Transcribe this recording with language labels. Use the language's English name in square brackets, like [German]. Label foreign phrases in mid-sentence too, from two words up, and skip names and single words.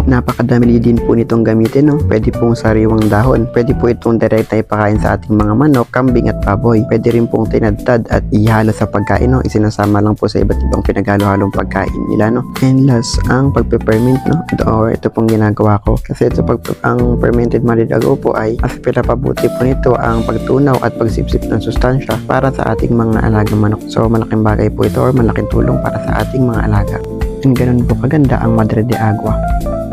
[Filipino] Napakadami din po nitong gamitin, no? Pwede pong sariwang dahon. Pwede po itong direkta ipakain sa ating mga manok, kambing at baboy. Pwede rin pong tinadtad at ihalo sa pagkain, no? Isinasama lang po sa iba't ibang pinaghalo-halong pagkain nila, no? [English] And last, [Filipino] ang pagpe-ferment, no? Or ito pong ginagawa ko. Kasi ito ang fermented madre de agua po ay mas pinapabuti po nito ang pagtunaw at pagsipsip ng sustansya para sa ating mga alagang manok. So malaking bagay po ito or malaking tulong para sa ating mga alaga. And ganun po kaganda ang madre de agua.